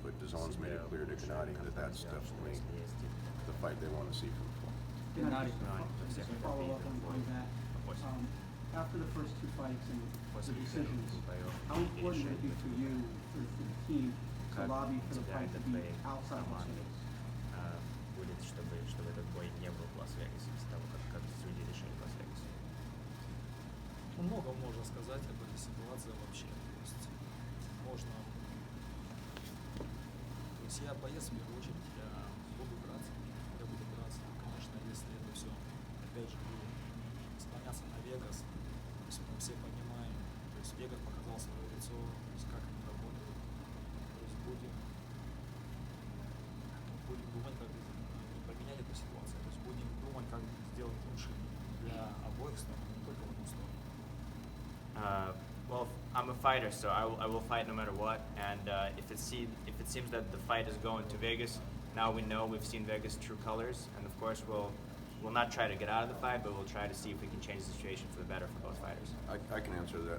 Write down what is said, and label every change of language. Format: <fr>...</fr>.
<en>But DAZN's made it clear to Gennady that that's definitely the fight they want to see from Paul. Gennady, just to follow up on that. After the first two fights and the decisions, how important would it be for you, for the team, to lobby for the fight to be outside Las Vegas?</en> <ru>Будет, чтобы этот бой не был в Лас-Вегасе, после того, как судьи решили в Лас-Вегасе. Много можно сказать об этой ситуации вообще. То есть можно... То есть я боец, в первую очередь, я буду драться. Конечно, если это все, опять же, будет склоняться на Вегас, то есть мы все понимаем, то есть Вегас показал свое лицо, то есть как они работают. То есть будем думать, как поменять эту ситуацию. То есть будем думать, как сделать лучше для обоих сторон, не только в одну сторону.</ru> <en>Well, I'm a fighter, so I will fight no matter what. And if it seems that the fight is going to Vegas, now we know we've seen Vegas' true colors, and of course we'll not try to get out of the fight, but we'll try to see if we can change the situation for the better for both fighters. I can answer that.</en>